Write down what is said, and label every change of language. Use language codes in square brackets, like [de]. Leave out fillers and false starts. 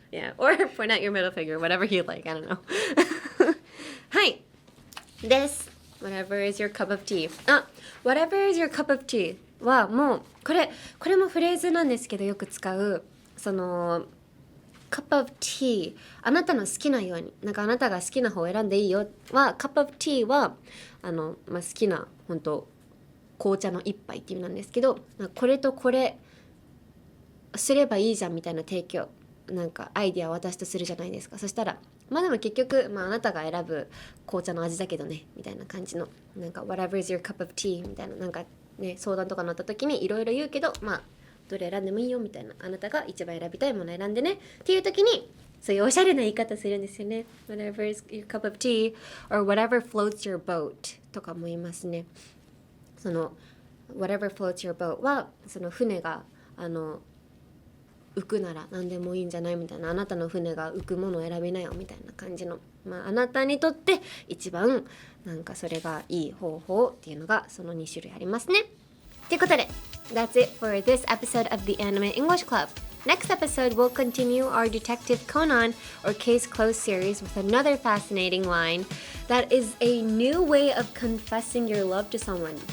[en] Yeah, or point out your middle finger, whatever you like, I don't know. Hi, this, whatever is your cup of tea. Whatever is your cup of tea. [ja] はもうこれもフレーズなんですけどよく使うその cup of tea あなたの好きなようになんかあなたが好きな方を選んでいいよは cup of tea は好きな本当紅茶の一杯っていう意味なんですけどこれとこれすればいいじゃんみたいな提供なんかアイディアを私とするじゃないですか。そしたらでも結局、あなたが選ぶ紅茶の味だけどねみたいな感じのなんか [en] whatever is your cup of tea [ja] みたいななんかね、相談とか乗った時にいろいろ言うけどどれ選んでもいいよみたいなあなたが一番選びたいもの選んでねっていう時にそういうおしゃれな言い方するんですよね。 [en] Whatever is your cup of tea or whatever floats your boat [ja] とかも言いますね。その [en] whatever floats your boat [ja] はその船が浮くなら何でもいいんじゃないみたいなあなたの船が浮くものを選びなよみたいな感じのあなたにとって一番なんかそれがいい方法っていうのがその2種類ありますね。ということで [en] That's it for this episode of the Anime English Club. Next episode, we'll continue our Detective Conan or Case Closed series with another fascinating line that is a new way of confessing your love to someone.